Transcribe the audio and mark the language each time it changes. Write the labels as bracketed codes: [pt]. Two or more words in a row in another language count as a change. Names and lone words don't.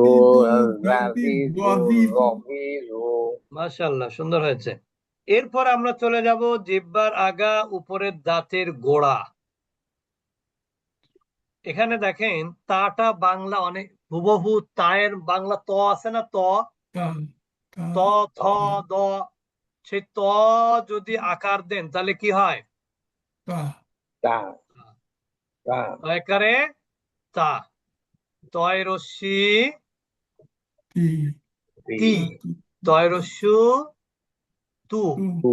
[bn] জাজিজু জাজিজু জাজিজু রবিজু। মাশাআল্লাহ, সুন্দর হয়েছে। এরপর আমরা চলে যাব জিহ্বার আগা উপরের দাঁতের গোড়া। এখানে দেখেন তাটা বাংলা অনেক হুবহু তায়ের বাংলা ত আছে না, ত তা ত থ দ, সেই ত যদি আকার দেন তাহলে কি হয়? তা তা তা তয়কারে তা, তয় রস্যি তি তি, তয় রস্যু তু। তু